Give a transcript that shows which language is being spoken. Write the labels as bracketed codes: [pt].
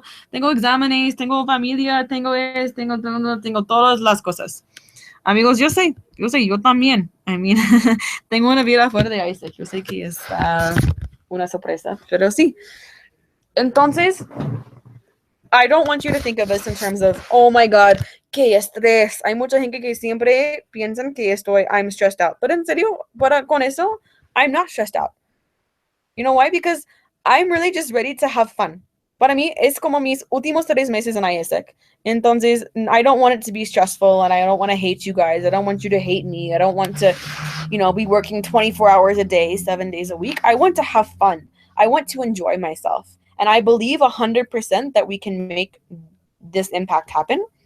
[es] Tengo exámenes, tengo familia, tengo todas las cosas. Amigos, yo sé, yo también. [en] I mean, [es] tengo una vida fuera de Isaac. Yo sé que es una sorpresa, pero sí. Entonces, [en] I don't want you to think of this in terms of, oh my God, [es] qué estrés. Hay mucha gente que siempre piensan que [en] I'm stressed out. [es] Pero en serio, con eso, [en] I'm not stressed out. You know why? Because I'm really just ready to have fun. [es] Para mí, es como mis últimos 3 meses en Isaac. [en] Entonces, I don't want it to be stressful, and I don't want to hate you guys. I don't want you to hate me. I don't want to, be working 24 hours a day, 7 days a week. I want to have fun. I want to enjoy myself. And I believe 100% that we can make this impact happen.